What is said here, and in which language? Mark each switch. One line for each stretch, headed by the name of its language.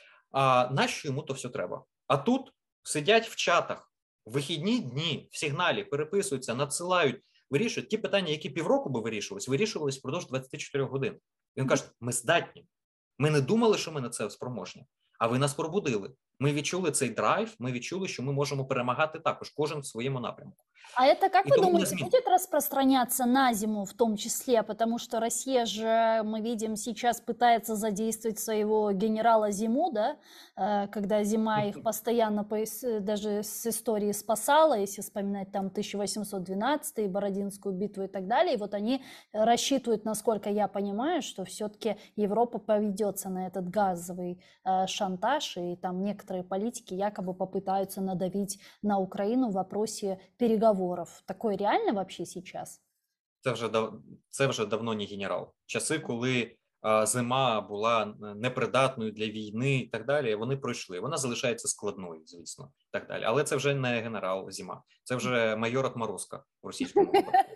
Ukrainian: А нащо йому то все треба? А тут сидять в чатах, в вихідні дні, в сигналі, переписуються, надсилають, вирішують ті питання, які півроку би вирішувались впродовж 24 годин. Він каже, ми здатні. Ми не думали, що ми на це спроможні, а ви нас пробудили. Ми відчули цей драйв, ми відчули, що ми можемо перемагати також, кожен в своєму напрямку.
Russian: А это, как вы думаете, будет распространяться на зиму в том числе? Потому что Россия же, мы видим, сейчас пытается задействовать своего генерала Зиму, да? Когда зима их постоянно даже с истории спасала, если вспоминать там 1812 Бородинскую битву и так далее. И вот они рассчитывают, насколько я понимаю, что все-таки Европа поведется на этот газовый шантаж, и там некоторые некоторые политики якобы попытаются надавить на Украину в вопросе переговоров. Такое реально вообще сейчас?
Ukrainian: Це вже давно не генерал. Часи, коли зима була непридатною для війни і так далі, вони пройшли. Вона залишається складною, звісно, і так далі. Але це вже не генерал Зима, це вже майор Отморозка в російському випадку.